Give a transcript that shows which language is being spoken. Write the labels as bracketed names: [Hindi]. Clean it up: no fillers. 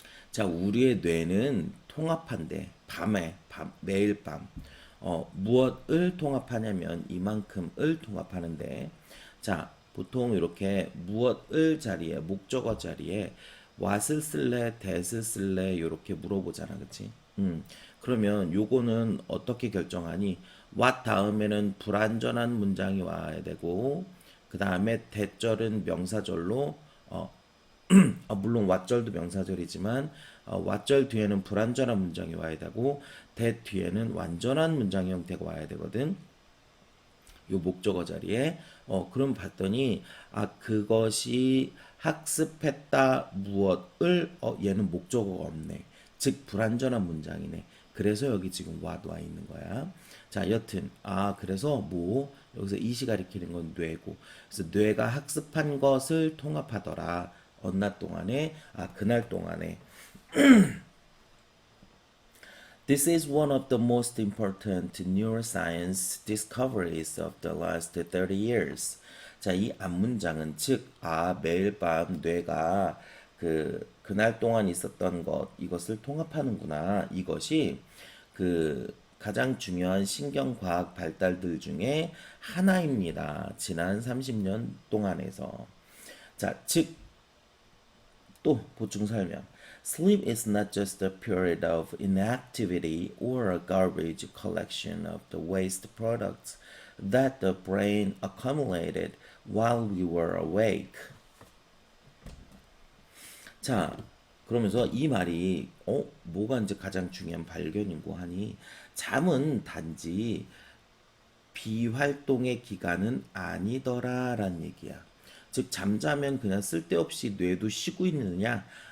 [Korean] 자, 우리의 뇌는 통합한대. 매일 밤. 무엇을 통합하냐면 이만큼을 통합하는데, 자, 보통 이렇게 무엇을 자리에, 목적어 자리에 what을 쓸래, that을 쓸래, 이렇게 물어보잖아, 그치? 그러면 요거는 어떻게 결정하니? what 다음에는 불완전한 문장이 와야 되고, 그 다음에 that절은 명사절로, 물론 왓절도 명사절이지만 왓절 뒤에는 불완전한 문장이 와야 되고 that 뒤에는 완전한 문장 형태가 와야 되거든. 요 목적어 자리에 그럼 봤더니 그것이 학습했다 무엇을 얘는 목적어가 없네. 즉 불완전한 문장이네. 그래서 여기 지금 what 와 있는 거야. 자, 여튼 그래서 뭐 여기서 이시 가리키는 건 뇌고. 그래서 뇌가 학습한 것을 통합하더라. 어느 날 동안에 그날 동안에 [English] This is one of the most important neuroscience discoveries of the last 30 years. [Korean] 자, 이 앞문장은 즉, 매일 밤 뇌가 그날 동안 있었던 이것을 통합하는구나. 이것이 가장 중요한 신경과학 발달들 중에 하나입니다. 지난 30년 동안에서. 자, 즉, 또 보충 설명. [English] Sleep is not just a period of inactivity or a garbage collection of the waste products that the brain accumulated while we were awake. [Korean] 자, 그러면서 이 말이 뭐가 이제 가장 중요한 발견이고 하니 잠은 단지 비활동의 기간은 아니더라라는 얘기야. 즉 잠자면 그냥 쓸데없이 뇌도 쉬고 있느냐?